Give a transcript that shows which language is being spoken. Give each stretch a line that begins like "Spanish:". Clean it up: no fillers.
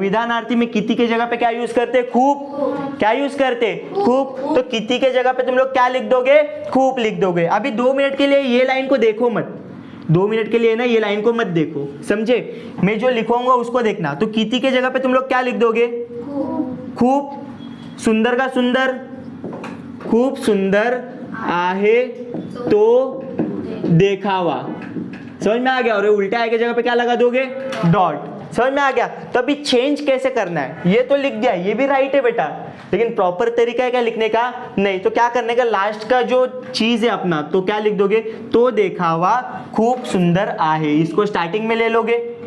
Hindi: विधानार्थी में किति के जगह पे क्या यूज करते, खूब। क्या यूज करते, खूब। तो किति के जगह पे तुम लोग क्या लिख दोगे, खूब लिख दोगे। अभी 2 मिनट के लिए ये लाइन को देखो मत, 2 मिनट के लिए ना ये लाइन को मत देखो, समझे? मैं जो लिखूंगा उसको देखना। तो किति के जगह पे तुम लोग क्या लिख दोगे, खूब।
Marathi: सुंदर का सुंदर, खूब सुंदर आहे तो देखावा।
Hindi: समझ में आ गया? और उल्टा आहे के जगह पे क्या लगा दोगे, डॉट। समझ में आ गया? तो अभी चेंज कैसे करना है, ये तो लिख दिया, ये भी राइट है बेटा, लेकिन प्रॉपर तरीका है क्या लिखने का, नहीं। तो क्या करने का, लास्ट का जो चीज है अपना, तो क्या लिख दोगे, तो
Marathi: देखावा खूब सुंदर आहे,
Hindi: इसको स्टार्टिंग में ले लोगे।